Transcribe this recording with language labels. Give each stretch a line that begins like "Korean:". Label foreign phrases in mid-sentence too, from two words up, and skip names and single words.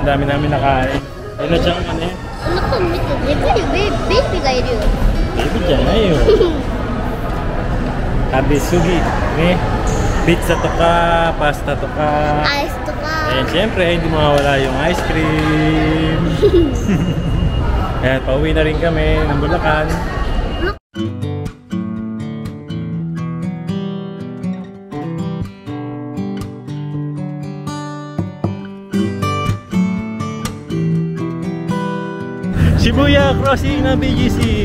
Filipino: Dami namin nakain. Yun na siyang ano eh.
Japanese: この子見て、でかいベビーがいるよ。
Filipino: Baby dyan na yun. Kabisugi.
Japanese: ピザとか、パスタとか. アイスとか。
Filipino: Ayan, syempre, hindi mawawala yung
English: ice cream.
Filipino: Ayan, pauwi na rin kami ng Bulacan. Shibuya crossing ng BGC.